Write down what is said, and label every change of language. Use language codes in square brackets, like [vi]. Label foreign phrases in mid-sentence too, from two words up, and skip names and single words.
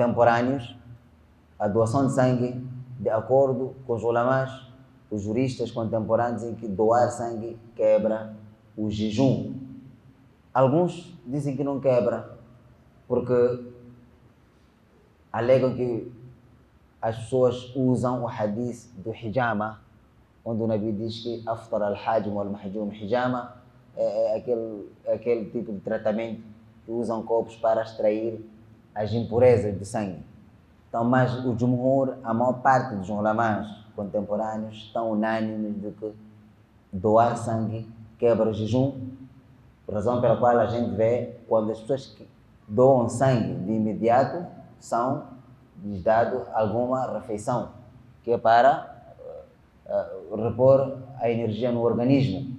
[pt] A doação de sangue, de acordo com os ulamás, os juristas contemporâneos dizem que doar sangue quebra o jejum. Alguns dizem que não quebra, porque alegam que as pessoas usam o hadith do hijama, onde o Nabi diz que [ar] أفطر الحاجم والمحجوم. [pt] Hijama é aquele tipo de tratamento que usam copos para extrair as impurezas do sangue. Então, mas o Jumhur, a maior parte dos ulamás contemporâneos estão unânimes de que doar sangue quebra o jejum, por razão pela qual a gente vê quando as pessoas que doam sangue de imediato lhes dado alguma refeição, que é para repor a energia no organismo.